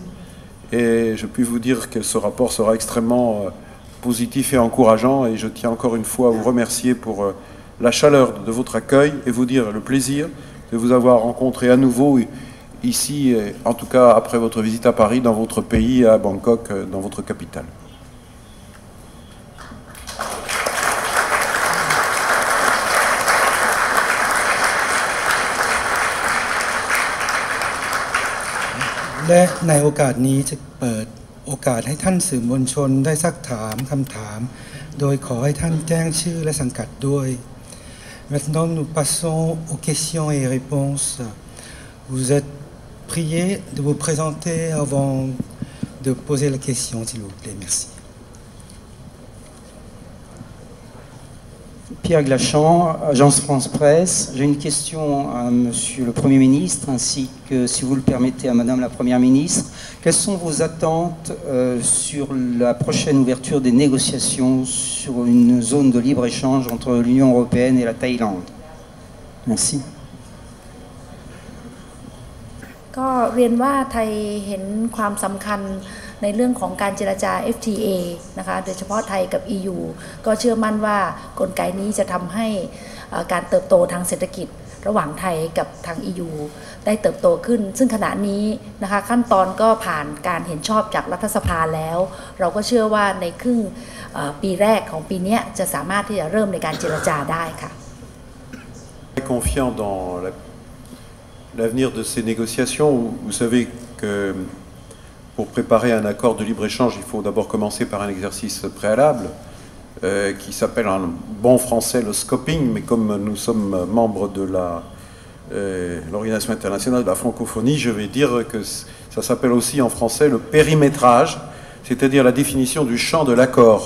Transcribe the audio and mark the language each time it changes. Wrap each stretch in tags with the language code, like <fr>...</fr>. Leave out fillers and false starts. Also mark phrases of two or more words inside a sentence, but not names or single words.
<fr>Et je puis vous dire que ce rapport sera extrêmement positif et encourageant. Et je tiens encore une fois à vous remercier pour la chaleur de votre accueil et vous dire le plaisir de vous avoir rencontré à nouveau ici, en tout cas après votre visite à Paris, dans votre pays, à Bangkok, dans votre capitale.</fr> <th>และในโอกาสนี้จะเปิดโอกาสให้ท่านสื่อมวลชนได้ซักถามคำถามโดยขอให้ท่านแจ้งชื่อและสังกัดด้วย</th> <fr>Maintenant nous passons aux questions et réponses. Vous êtes prié de vous présenter avant de poser la question, s'il vous plaît. Merci. Pierre Glachan, Agence France-Presse. J'ai une question à Monsieur le Premier ministre, ainsi que, si vous le permettez, à Madame la Première ministre. Quelles sont vos attentes sur la prochaine ouverture des négociations sur une zone de libre-échange entre l'Union européenne et la Thaïlande? Merci.</fr> <th>ก็เรียนว่าไทยเห็นความสำคัญในเรื่องของการเจรจา FTA นะคะโดยเฉพาะไทยกับ EU ก็เชื่อมั่นว่ากลไกนี้จะทำให้การเติบโตทางเศรษฐกิจระหว่างไทยกับทาง EU ได้เติบโตขึ้นซึ่งขณะนี้นะคะขั้นตอนก็ผ่านการเห็นชอบจากรัฐสภาแล้วเราก็เชื่อว่าในครึ่งปีแรกของปีนี้จะสามารถที่จะเริ่มในการเจรจาได้ค่ะ</th> <fr>Confiant dans l'avenir de ces négociations. Vous savez que pour préparer un accord de libre-échange, il faut d'abord commencer par un exercice préalable qui s'appelle en bon français le scoping, mais comme nous sommes membres de l'Organisation internationale de la francophonie, je vais dire que ça s'appelle aussi en français le périmétrage, c'est-à-dire la définition du champ de l'accord.</fr>